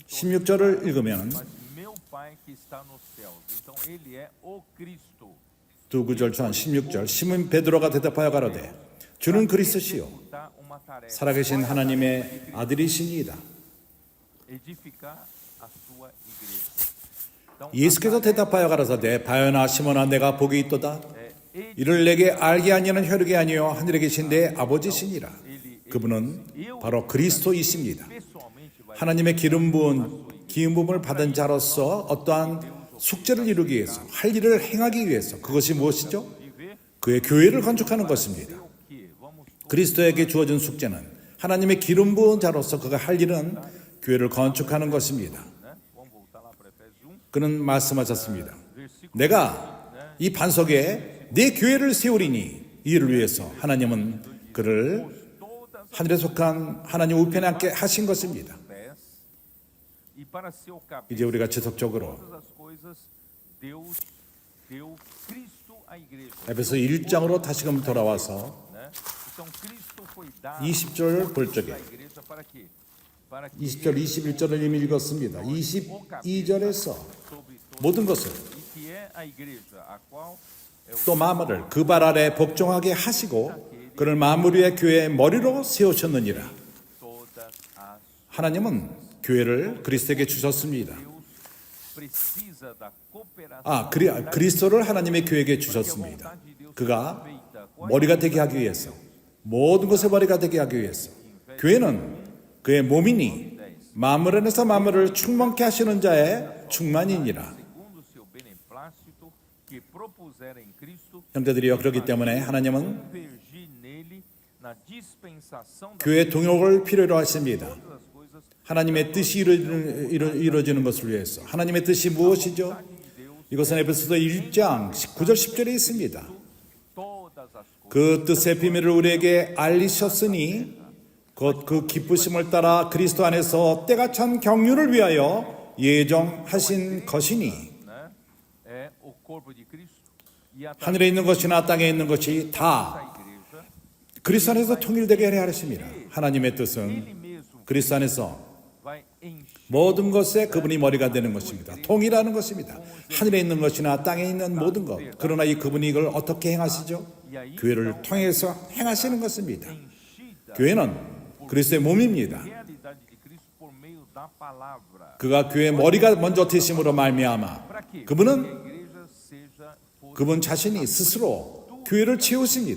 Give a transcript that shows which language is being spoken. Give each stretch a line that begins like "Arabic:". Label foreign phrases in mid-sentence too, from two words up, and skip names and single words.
Korean: 16절을 읽으면
Portuguese: mas meu Pai que está nos céus. Então ele é o Cristo.
Korean: 두 구절 전 16절 시몬 베드로가 대답하여 가로되 주는 그리스도시요
Portuguese: Executar uma tarefa.
Korean: 살아계신 하나님의 아들이시니이다.
Portuguese: Edificar a sua igreja. Então,
Korean: 예수께서 대답하여 가라사대 바요나 시몬아 내가 복이 있도다.
Portuguese: ele,
Korean: 이를 내게 알게 하니는 혈육이 아니요 하늘에 계신 내 아버지시니라. 그분은 바로 그리스도이십니다.
Portuguese: pessoalmente vai
Korean: 하나님의 기름 부음을 받은 자로서 어떠한 숙제를 이루기 위해서 할 일을 행하기 위해서 그것이 무엇이죠?
Portuguese: viver
Korean: 그의 교회를 건축하는 것입니다.
Portuguese: o que? Vamos
Korean: 그리스도에게 주어진 숙제는 하나님의 기름 부은 자로서 그가 할 일은 교회를 건축하는 것입니다.
Portuguese: né? Vamos voltar lá para Efésios 1,
Korean: 그는 말씀하셨습니다.
Portuguese: versículo
Korean: 내가 이 반석에 내 교회를 세우리니 이를 위해서 하나님은 그를
Portuguese: todas as
Korean: 하늘에 속한 하나님 우편에 앉게 하신 것입니다.
Portuguese: pés e para seu cabeça
Korean: 이제 우리가 지속적으로
Portuguese: todas as coisas Deus deu Cristo à igreja.
Korean: 에베소 1장으로 다시금 돌아와서
Portuguese: Né? Então Cristo foi dado
Korean: 20절 볼 적에
Portuguese: à igreja para quê? Para que
Korean: 20절 21절을 이미 읽었습니다. 22절에서
Portuguese: sobre todo
Korean: 모든 것을
Portuguese: e que é a igreja, a qual é o
Korean: 또 만물을 그 발 아래 복종하게 하시고 그를 만물 위의 교회의 머리로 세우셨느니라.
Portuguese: todas as
Korean: 하나님은 교회를 그리스도에게 주셨습니다.
Portuguese: Deus precisa da cooperação
Korean: 그리스도를 하나님의 교회에게 주셨습니다. 그가 머리가 되게 하기 위해서 모든 것의 머리가 되게 하기 위해서 교회는 그의 몸이니 만물 안에서 만물을 충만케 하시는 자의 충만이니라.
Portuguese: segundo o seu beneplácito que propusera em Cristo
Korean: 형제들이여 그렇기 때문에 하나님은
Portuguese: convergir nele na dispensação das
Korean: 교회 동역을 필요로 하십니다.
Portuguese: coisas
Korean: 하나님의 뜻이 이루어지는 것을 위해서. 하나님의 뜻이 무엇이죠? 이것은 에베소서 1장 9절 10절에 있습니다.
Portuguese: todas as coisas
Korean: 그 뜻의 비밀을 우리에게 알리셨으니 곧 그 기쁘심을 따라 그리스도 안에서 때가 찬 경륜을 위하여 예정하신 것이니
Portuguese: né? É o corpo de Cristo e a
Korean: 하늘에 있는 것이나 땅에 있는 것이 다
Portuguese: igreja
Korean: 그리스도 안에서 통일되게 하려 하십니다. 하나님의 뜻은
Portuguese: ele mesmo
Korean: 그리스도 안에서
Portuguese: vai encher
Korean: 모든 것에 그분이 머리가 되는 것입니다. 통일하는 것입니다. 하늘에 있는 것이나 땅에 있는 모든 것. 그러나 이 그분이 이걸 어떻게 행하시죠? 교회를 통해서 행하시는 것입니다. 교회는 그리스도의 몸입니다. 그가 교회의 머리가 먼저 되심으로 말미암아 그분 자신이 스스로 교회를 채우십니다.